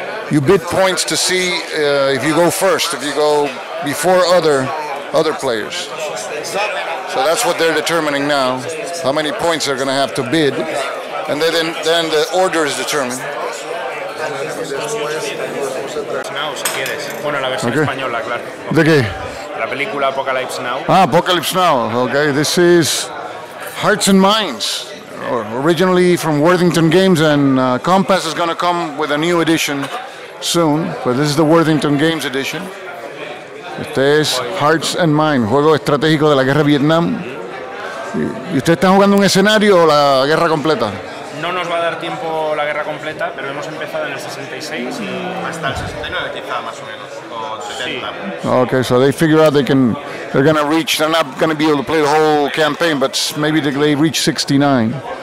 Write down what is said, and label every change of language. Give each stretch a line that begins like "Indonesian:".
English: You bid points to see if you go first, if you go before other players. So that's what they're determining now, how many points they're going to have to bid, and then the order is determined.
Spanish: Now, si quieres. Bueno, la versión española, claro. ¿De qué? La película Apocalypse Now. Ah, Apocalypse Now.
English: Okay, this is Hearts and Minds, originally from Worthington Games, and Compass is going to come with a new edition soon, but this is the Worthington Games edition.
Spanish: Este es Hearts and Minds, juego estratégico de la guerra de Vietnam. ¿Y usted está jugando un escenario o la guerra completa? No nos va a dar tiempo la guerra completa, pero hemos empezado en el 66 y hasta el 69 quizá más o menos, o 70. Sí.
English: Okay, so they figure out they're going to reach, they're not going to be able to play the whole campaign, but maybe they reach 69.